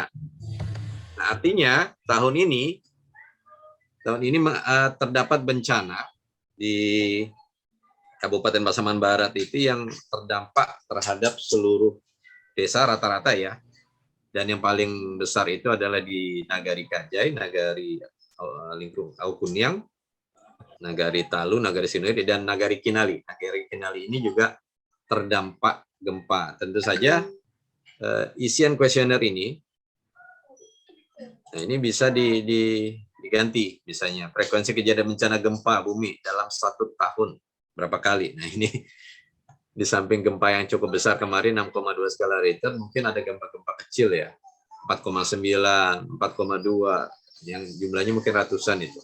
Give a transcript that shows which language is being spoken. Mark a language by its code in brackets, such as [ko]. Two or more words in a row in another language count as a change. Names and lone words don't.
[id] Nah, artinya tahun ini terdapat bencana di Kabupaten Pasaman Barat itu yang terdampak terhadap seluruh desa rata-rata ya. Dan yang paling besar itu adalah di Nagari Kajai, Nagari Lingkung Aukuniang, Nagari Talu, Nagari Sinuri, dan Nagari Kinali. Nagari Kinali ini juga terdampak gempa. Tentu saja isian kuesioner ini, nah ini bisa diganti, misalnya frekuensi kejadian bencana gempa bumi dalam 1 tahun berapa kali. Nah ini di samping gempa yang cukup besar kemarin 6,2 skala Richter, mungkin ada gempa-gempa kecil ya, 4,9, 4,2, yang jumlahnya mungkin ratusan itu.